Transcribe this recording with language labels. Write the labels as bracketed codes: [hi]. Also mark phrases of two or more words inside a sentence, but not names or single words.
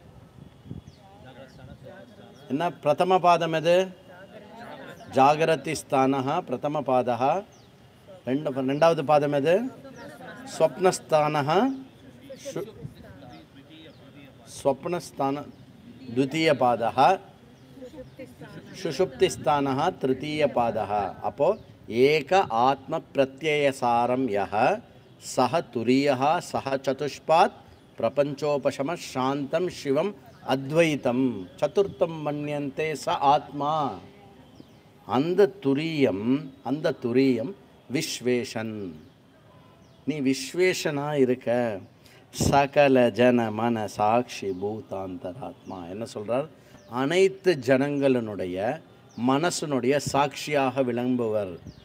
[ta] என்ன பிரதம பாதம் எது? [sa] जागरति स्थानः प्रथम पादः. [ta] ரெண்டாவது பாதம் எது? [sa] स्वप्नस्थानः स्वप्नस्थान द्वितीय पादः, सुषुप्तिस्थानः तृतीय पादः. अपो एक आत्म प्रत्ययसारं यः सह तुरीयः सह चतुष्पात् प्रपंचोपशम शांतं शिवम अद्वैतम चतुर्थम मन्यन्ते स आत्मा. [ta] அந்த துரியம் விஸ்வேஷன். நீ விஸ்வேஷனா இருக்க. [sa] सकल जन मन साक्षी भूतान्तरात्मा. [ta] என்ன சொல்கிறார்? அனைத்து ஜனங்களினுடைய மனசனுடைய சாட்சியாக விளங்குபவர்.